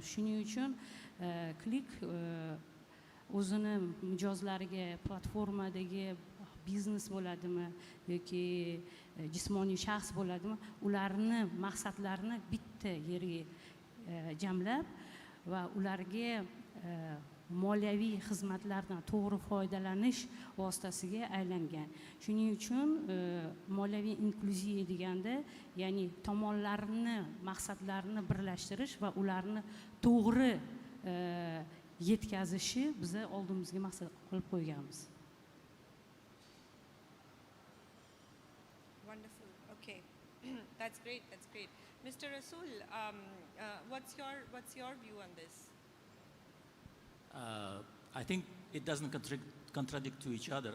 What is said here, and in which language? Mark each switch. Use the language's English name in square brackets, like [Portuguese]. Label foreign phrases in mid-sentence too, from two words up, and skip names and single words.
[Uzbek] Shuning uchun Click o'zini mijozlariga platformadagi biznes bo'ladimi yoki jismoniy shaxs bo'ladimi, ularni maqsadlarini bitta yerga jamlab va ularga moliyaviy xizmatlardan to'g'ri foydalanish vositasiga aylangan. Shuning uchun moliyaviy inklyuziya deganda, ya'ni tomonlarni maqsadlarini birlashtirish va ularni to'g'ri yetkazishi bizni oldimizga maqsad qilib qo'yganmiz. [English] Wonderful. Okay, that's great. That's great. Mr. Rasool, what's your view on this? I think it doesn't contradict to each other.